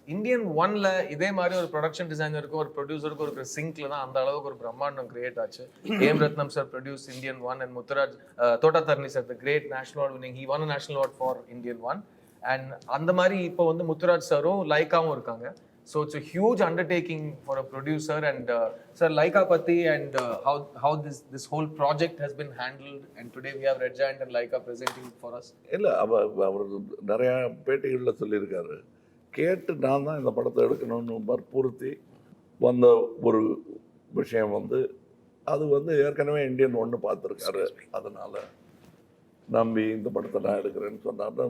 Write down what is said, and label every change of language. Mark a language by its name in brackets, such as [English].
[Tamil] Indian 1ல் இதே மாதிரி ஒரு ப்ரொடக்ஷன் டிசைனருக்கும் ஒரு ப்ரொடியூசருக்கும் ஒரு சிங்க்ல தான் அந்த அளவுக்கு ஒரு பிரம்மாண்டம் கிரியேட் ஆச்சு. [English] A M Ratnam sir produce Indian 1 and Muthuraj Thotta Tharani sir the great national award winning, he won a national award for Indian 1. [Tamil] And அந்த மாதிரி இப்போ வந்து முத்துராஜ் சாரும் லைக்காவும் இருக்காங்க. [English] So it's a huge undertaking for a producer. And sir, Laika Patti and how this whole project has been handled, and today we have Red Giant and Laika presenting for us. [Tamil] இல்லை அவர் நிறையா பேட்டிகளில் சொல்லியிருக்காரு, கேட்டு நான் தான் இந்த படத்தை எடுக்கணும்னு வற்புறுத்தி வந்த ஒரு விஷயம் வந்து அது வந்து ஏற்கனவே இந்தியன் 1 பார்த்துருக்காரு. அதனால் நம்பி இந்த படத்தை நான் எடுக்கிறேன்னு சொன்னார்.